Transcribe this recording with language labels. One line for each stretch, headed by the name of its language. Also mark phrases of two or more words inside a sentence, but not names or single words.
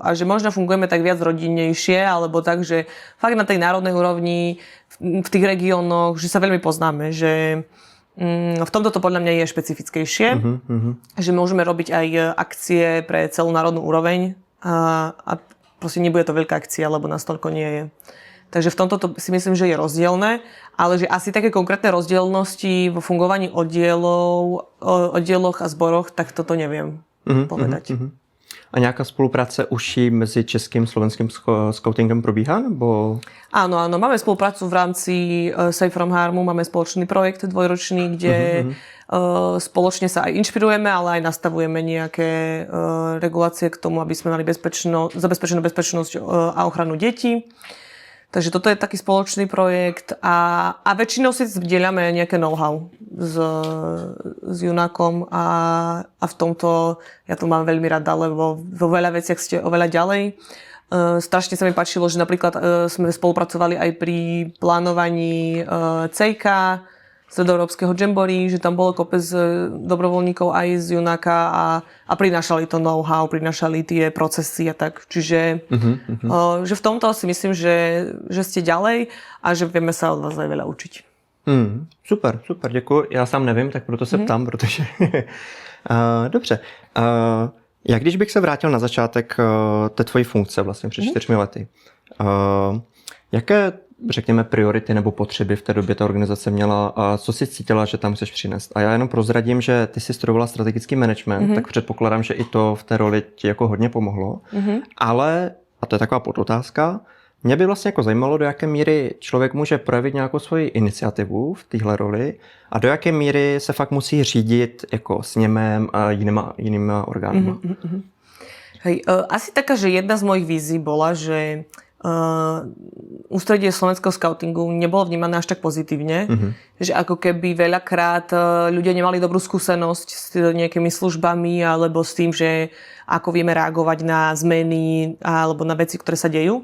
Slovak: A že možno fungujeme tak viac rodinnejšie, alebo tak, že fakt na tej národnej úrovni, v tých regiónoch, že sa veľmi poznáme, že v tomto to podľa mňa je špecifickejšie, že môžeme robiť aj akcie pre celú národnú úroveň a proste nebude to veľká akcia, lebo nás toľko nie je. Takže v tomto to si myslím, že je rozdielne, ale že asi také konkrétne rozdielnosti vo fungovaní oddieloch a zboroch, tak toto neviem povedať.
Czech: A nějaká spolupráce užší mezi českým a slovenským skautingem probíhá? Nebo...
Slovak: Áno, máme spoluprácu v rámci
English: Safe from Harmu,
Slovak: máme spoločný projekt dvojročný, kde spoločne sa aj inšpirujeme, ale aj nastavujeme nejaké regulácie k tomu, aby sme mali zabezpečenú bezpečnosť a ochranu detí. Takže toto je taký spoločný projekt a väčšinou si zdieľame nejaké know-how s Junákom a v tomto ja to mám veľmi rada, lebo vo veľa veciach ste oveľa ďalej. Strašne sa mi páčilo, že napríklad sme spolupracovali aj pri plánovaní CK, stredoeurópskeho jamboree, že tam bolo kopec dobrovoľníkov aj z Junáka a prinášali to know-how, prinášali tie procesy a tak. Čiže že v tomto si myslím, že ste ďalej a že vieme sa od vás aj veľa učiť.
Czech: Super, děkuji. Já sám nevím, tak proto se ptám, protože... Dobře. Jak když bych se vrátil na začátek té tvojí funkce vlastně před 4 lety, jaké, řekněme, priority nebo potřeby v té době ta organizace měla a co si cítila, že tam chceš přinést? A já jenom prozradím, že ty jsi studovala strategický management, tak předpokládám, že i to v té roli ti jako hodně pomohlo. Ale, a to je taková podotázka, mě by vlastně jako zajímalo, do jaké míry člověk může projevit nějakou svoji iniciativu v téhle roli a do jaké míry se fakt musí řídit jako sněmem a jinýma orgánmi.
Slovak: Hej, asi taká, že jedna z mojich vízií bola, že ústredie slovenského skautingu nebolo vnímané až tak pozitívne, že ako keby veľakrát ľudia nemali dobrú skúsenosť s nejakými službami alebo s tým, že ako vieme reagovať na zmeny alebo na veci, ktoré sa dejú.